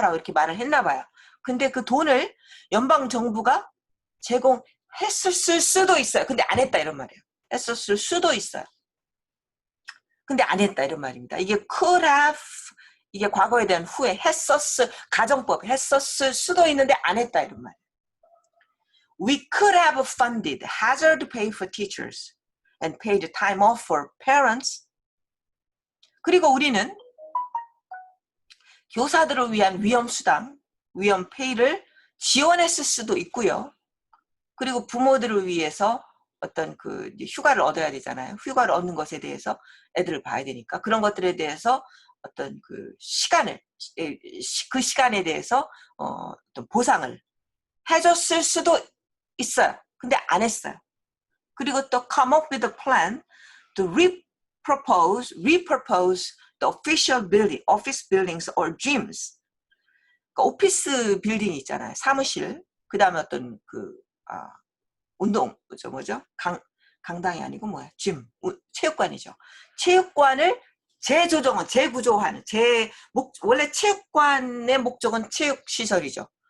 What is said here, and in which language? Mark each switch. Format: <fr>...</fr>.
<ko>라고 이렇게 말을 했나 봐요. 근데 그 돈을 연방 정부가 제공했을 수도 있어요. 근데 안 했다 이런 말이에요. 했었을 수도 있어요. 근데 안 했다 이런 말입니다. 이게</ko> <en>could have,</en> <ko>이게 과거에 대한 후에 가정법 했었을 수도 있는데 안 했다 이런 말이에요.</ko> <en>We could have funded hazard pay for teachers and paid time off for parents.</en> <ko>그리고 우리는 교사들을 위한 위험수당, 위험페이를 지원했을 수도 있고요. 그리고 부모들을 위해서 어떤 그 휴가를 얻어야 되잖아요. 휴가를 얻는 것에 대해서 애들을 봐야 되니까 그런 것들에 대해서 어떤 그 시간을 그 시간에 대해서 어떤 보상을 해줬을 수도 있어요. 근데 안 했어요. 그리고 또</ko> <en>come up with a plan to repurpose the official building, office buildings or gyms.</en> <ko>그러니까 오피스 빌딩 있잖아요. 사무실. 그 다음에 어떤 그 운동 뭐죠? 강당이 아니고 뭐야? 짐, 체육관이죠. 체육관을 재조정은 재구조하는 원래 체육관의 목적은 체육 시설이죠.</ko>